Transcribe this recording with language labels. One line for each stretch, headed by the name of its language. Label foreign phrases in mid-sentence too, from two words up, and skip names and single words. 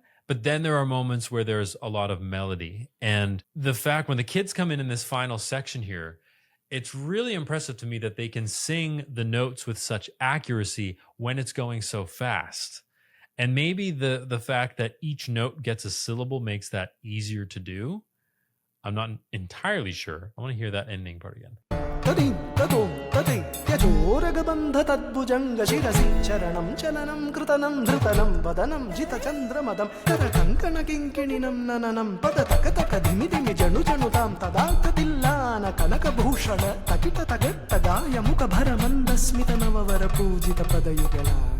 English: But then there are moments where there's a lot of melody. And the fact when the kids come in this final section here, it's really impressive to me that they can sing the notes with such accuracy when it's going so fast. And maybe the fact that each note gets a syllable makes that easier to do. I'm not entirely sure. I want to hear that ending part again.
Sanskrit: ತದಿ ತದೋಂ ತದೆ ತ್ಯಜೋರಗ ಬಂಧ ತದ್ಭುಜಂಗ ಶಿರಸಿ ಚರಣಂ ಚಲನಂ ಕೃತನಂ ಧೃತನಂ ವದನಂ ಜಿತ ಚಂದ್ರಮದಂ ಕರ ಕಂಕಣ ಕಿಂಕಿಣಿನಂ ನನನಂ ಪದ ತಕ ತಕ ಧಿಮಿ ಧಿಮಿ ಜನು ಜನು ತಾಂ ತದಾಕ ತಿಲ್ಲಾನ ಕನಕ ಭೂಷಣ ತಕಿಟ ತಗಟ್ಟ ಗಾಯ ಮುಖ ಭರ ಮಂದ ಸ್ಮಿತ ನವವರ ಪೂಜಿತ ಪದಯುಗಲ